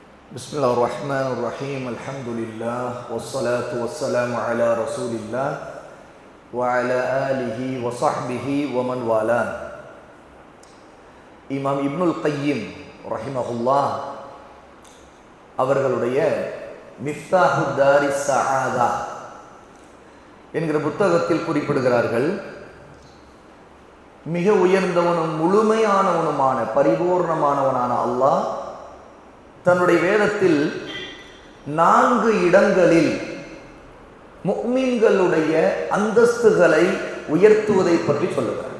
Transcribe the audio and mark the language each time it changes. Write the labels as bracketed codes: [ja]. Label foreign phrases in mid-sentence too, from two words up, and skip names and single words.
[ar] بسم الله الرحمن الرحيم الحمد لله والصلاة والسلام على رسول الله وعلى آله وصحبه ومن والاه. [ta] இமாம் இப்னுல் கையிம் ரஹிமஹுல்லாஹ் அவர்களுடைய மிஃப்தாஹு தாரி ஸஆதா என்கிற புத்தகத்தில் குறிப்பிடுகிறார்கள், மிக உயர்ந்தவனும் முழுமையானவனுமான பரிபூர்ணமானவனான அல்லாஹ் தன்னுடைய வேதத்தில் 4 இடங்களில் முஃமின்களுடைய அந்தஸ்துகளை உயர்த்துவதை பற்றி சொல்லுகிறார்.